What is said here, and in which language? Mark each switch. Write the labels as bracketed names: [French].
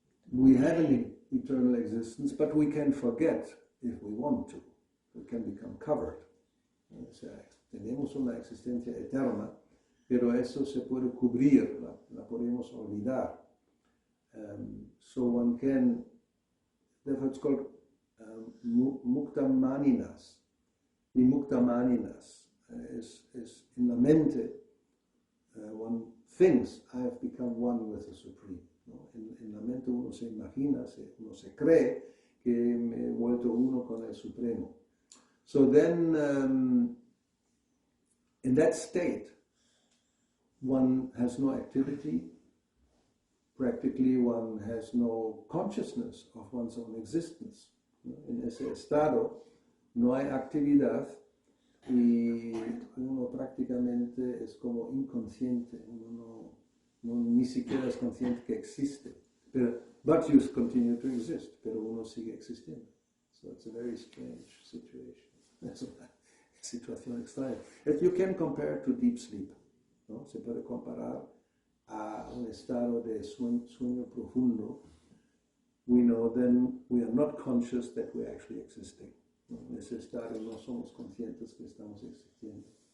[English] We have an eternal existence, but we can forget if we want to. We can become covered. [Spanish] O sea, tenemos una existencia eterna, pero eso se puede cubrir, la podemos olvidar. [English] So one can, therefore it's called muktamaninas. Y muktamaninas is in [Spanish] la mente, [English] one thinks I have become one with the Supreme. [Spanish] ¿No? En la mente uno se imagina, uno se cree que me he vuelto uno con el Supremo. [English] So then, in that state, one has no activity. Practically, one has no consciousness of one's own existence. [Spanish] En ese estado no hay actividad y uno prácticamente es como inconsciente. Uno ni siquiera es consciente que existe. [English] But you continue to exist, [Spanish] pero uno sigue existiendo. [English] So it's a very strange situation. [Spanish] Es una situación extraña. [English] You can compare it to deep sleep. [Spanish] ¿No? Se puede comparar a un estado de sueño profundo. [English] We know then we are not conscious that we're actually existing. [Spanish] ¿No? En ese estado no somos conscientes que estamos existiendo.